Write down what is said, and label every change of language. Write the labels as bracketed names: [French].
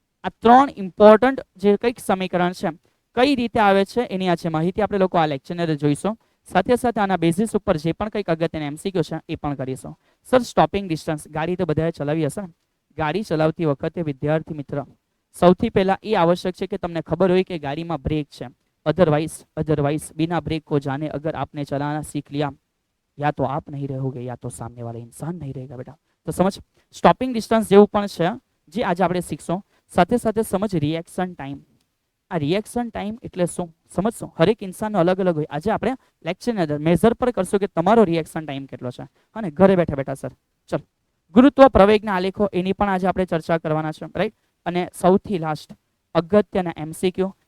[Gujarati] આ 3 ઇમ્પોર્ટન્ટ જે કંઈક સમીકરણ છે કઈ રીતે આવે છે એની આ છે માહિતી આપણે લોકો આ લેક્ચરની અંદર જોઈશું. સાથે સાથે આના બેઝિસ ઉપર જે પણ કંઈક અગત્યના એમસીક્યુ છે એ પણ કરીશું. સર સ્ટોપિંગ ડિસ્ટન્સ, ગાડી તો બધાએ ચલાવી હશે ને? ગાડી ચલાવતી વખતે વિદ્યાર્થી મિત્ર સૌથી પહેલા એ આવશ્યક છે કે તમને ખબર હોય કે ગાડીમાં બ્રેક છે. [Hindi] अदरवाइज बिना ब्रेक को जाने अगर आपने चलाना सीख लिया, या तो आप नहीं रहोगे या तो सामने वाला इंसान नहीं रहेगा बेटा. तो समझ, [Gujarati] स्टॉपिंग डिस्टन्स જેવું પણ છે જે આજે આપણે શીખશું. સાથે સાથે સમજ રિએક્શન ટાઈમ. આ રિએક્શન ટાઈમ એટલે શું સમજશો? હરેક ઇન્સાનનો અલગ અલગ હોય. આજે આપણે લેક્ચરની અંદર મેઝર પર કરશું કે તમારો રિએક્શન ટાઈમ કેટલો છે. અને ઘરે બેઠા બેઠા સર ચલો ગુરુત્વ પ્રવેગના આલેખો એની પણ આજે આપણે ચર્ચા કરવાના છે. રાઈટ. અને સૌથી લાસ્ટ અગત્યના એમસીક્યુ